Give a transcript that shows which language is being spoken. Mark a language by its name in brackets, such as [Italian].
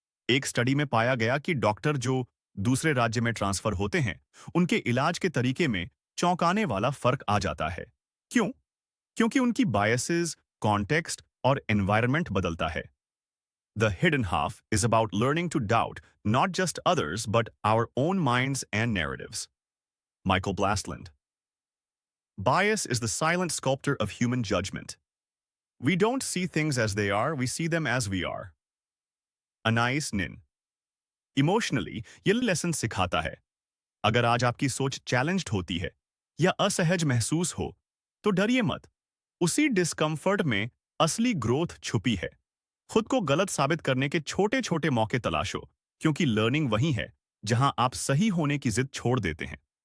[Hindi] एक स्टडी में पाया गया कि डॉक्टर जो दूसरे राज्य में ट्रांसफर होते हैं, उनके इलाज के तरीके में चौंकाने वाला फर्क आ जाता है। क्यों? क्योंकि उनकी बायसेस, कॉन्टेक्स्ट और एनवायरनमेंट बदलता है। [English] The hidden half is about learning to doubt not just others but our own minds and narratives. Michael Blastland. Bias is the silent sculptor of human judgment. We don't see things as they are, we see them as we are. [Hindi] अनाइस निन। Emotionally ये lesson सिखाता है, अगर आज आपकी सोच challenged होती है या असहज महसूस हो, तो डरिए मत। उसी डिस्कम्फर्ट में असली ग्रोथ छुपी है। खुद को गलत साबित करने के छोटे छोटे मौके तलाशो, क्योंकि लर्निंग वही है जहां आप सही होने की जिद छोड़ देते हैं।